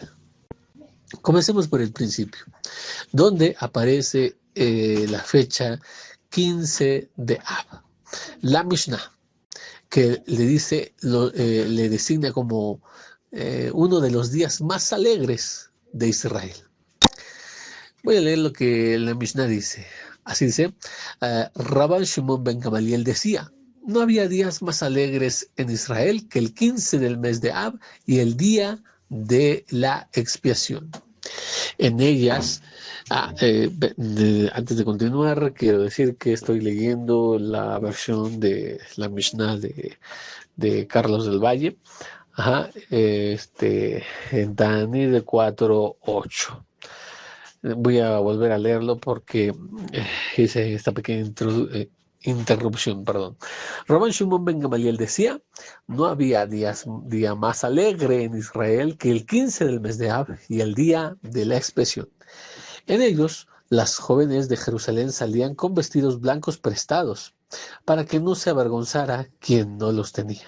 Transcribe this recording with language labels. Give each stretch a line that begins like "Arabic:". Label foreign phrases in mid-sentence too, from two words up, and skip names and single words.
Spanish: Comencemos por el principio, donde aparece la fecha 15 de Ab. La Mishnah, que le designa como uno de los días más alegres de Israel. Voy a leer lo que la Mishnah dice. Así dice: Rabban Shimon ben Gamaliel decía, no había días más alegres en Israel que el 15 del mes de Ab y el día de la expiación. En ellas, antes de continuar, quiero decir que estoy leyendo la versión de la Mishnah de Carlos del Valle, en Tanit 4.8. Voy a volver a leerlo porque hice esta pequeña interrupción, perdón. Rabban Shimon ben Gamaliel decía, no había día más alegre en Israel que el 15 del mes de Ab y el día de la expiación. En ellos, las jóvenes de Jerusalén salían con vestidos blancos prestados, para que no se avergonzara quien no los tenía.